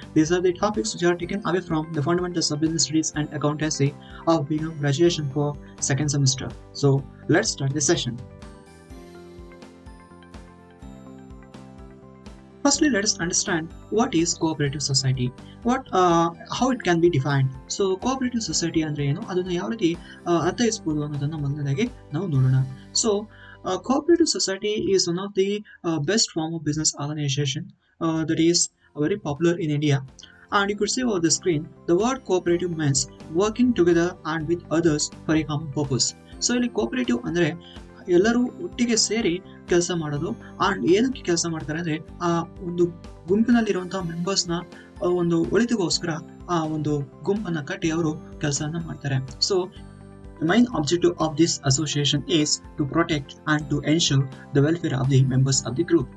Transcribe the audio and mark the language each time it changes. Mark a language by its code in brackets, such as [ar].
[en] These are the topics which are taken away from the fundamentals of business studies and accountancy of being a graduation for second semester. So let's start the session. Firstly, let us understand what is cooperative society, how it can be defined. [kn] So cooperative society ಅಂದ್ರೆ ಏನು, ಅದನ್ನು ಯಾವ ರೀತಿ ಅರ್ಥೈಸಬಹುದು ಅನ್ನೋದನ್ನ ಮೊದಲನೇದಾಗಿ ನಾವು ನೋಡೋಣ. [en] So cooperative society is one of the best form of business organization that is very popular in India. And you could see over the screen, the word cooperative means working together and with others for a common purpose. [kn] So ಇಲ್ಲಿ cooperative ಅಂದ್ರೆ ಎಲ್ಲರೂ ಒಟ್ಟಿಗೆ ಸೇರಿ ಕೆಲಸ ಮಾಡೋದು. And ಏನಕ್ಕೆ ಕೆಲಸ ಮಾಡ್ತಾರೆ ಅಂದ್ರೆ ಆ ಒಂದು ಗುಂಪಿನಲ್ಲಿರುವಂತಹ ಮೆಂಬರ್ಸ್ ನ ಒಂದು ಒಳಿತಿಗೋಸ್ಕರ ಆ ಒಂದು ಗುಂಪನ್ನ ಕಟ್ಟಿ ಅವರು ಕೆಲಸವನ್ನ ಮಾಡ್ತಾರೆ. [en] So the main objective of this association is to protect and to ensure the welfare of the members of the group.